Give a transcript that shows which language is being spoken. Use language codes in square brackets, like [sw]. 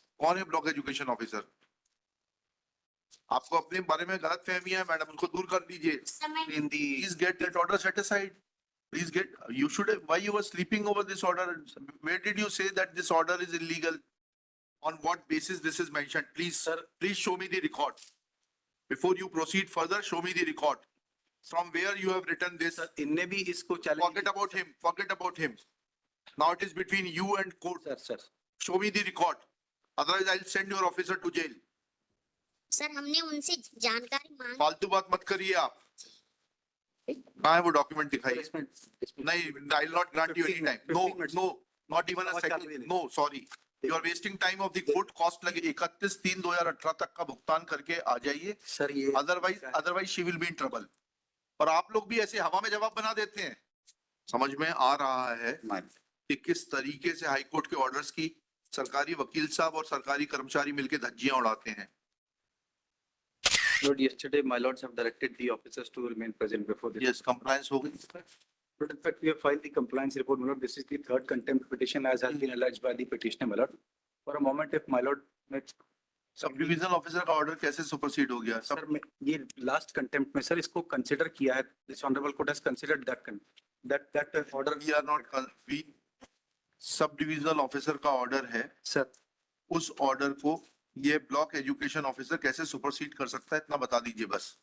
[hi] कौन है block education officer? आपको अपने बारे में गलत फहमी है मैडम, उसको दूर कर दीजिए। [en] Please get that order set aside. Please get, you should, why you were sleeping over this order? Where did you say that this order is illegal? On what basis this is mentioned? Please, sir, please show me the record. Before you proceed further, show me the record. From where you have written this? [hi] Sir इनने भी इसको challenge [en] Forget about him, forget about him. Now it is between you and court. [hi] Sir [en] Show me the record. Otherwise I'll send your officer to jail. [hi] Sir हमने उनसे जानकारी मांगी। फालतू बात मत करिए आप। कहाँ है वो डॉक्यूमेंट दिखाइए? इसमें [en] नहीं, I will not grant you any time. 15 No, minutes. no, not even a [hi] आवाज चालू [en] second. [hi] है। [en] No, sorry. You are wasting time of the court. [hi] Cost लगे 31/3/2018 तक का भुगतान करके आ जाइए। सर ये [en] Otherwise she will be in trouble. [hi] और आप लोग भी ऐसे हवा में जवाब बना देते हैं। समझ में आ रहा है कि किस तरीके से हाई कोर्ट के ऑर्डर्स की सरकारी वकील साहब और सरकारी कर्मचारी मिलकर धज्जियां उड़ाते हैं। [en] Lord, yesterday my lords have directed the officers to remain present before this. [hi] Yes, compliance हो गई। [en] But in fact, we have filed the compliance report, my lord. This is the third contempt petition as has been alleged by the petitioner, my lord. For a moment, if my lord may. [hi] सब divisional officer का order कैसे supersede हो गया? Sir मैं ये last contempt में sir इसको consider किया है, this honourable court has considered that order. We are not, we सब डिवीजनल ऑफिसर का ऑर्डर है सर, उस ऑर्डर को ये ब्लॉक एजुकेशन ऑफिसर कैसे सुपरसीड कर सकता है, इतना बता दीजिए बस।